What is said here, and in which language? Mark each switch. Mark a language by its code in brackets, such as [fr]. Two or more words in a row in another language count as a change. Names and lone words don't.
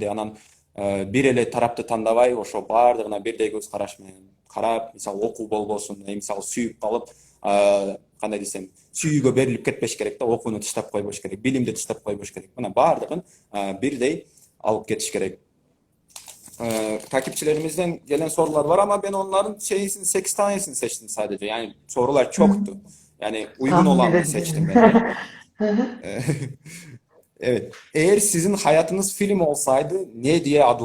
[ky] Анан бир эле тарапты тандабай, ошо баардыгына бирдей көз караш менен карап, мисалы окуу болбосун, мисалы сүйүп калып, кандай десем, сүйүүгө берилип кетпеш керек да, окууну таштап койбош керек, билимди таштап койбош керек. Мына баардыгын бирдей алып кетиш керек. [tr] Takipçilerimizden gelen sorular var ama ben onların 8 tanesini seçtim sadece. Yani sorular çoktu. Yani uygun Tahmin olanını edebilirim. seçtim ben de. Ee, Evet. Eğer sizin hayatınız film olsaydı ne diye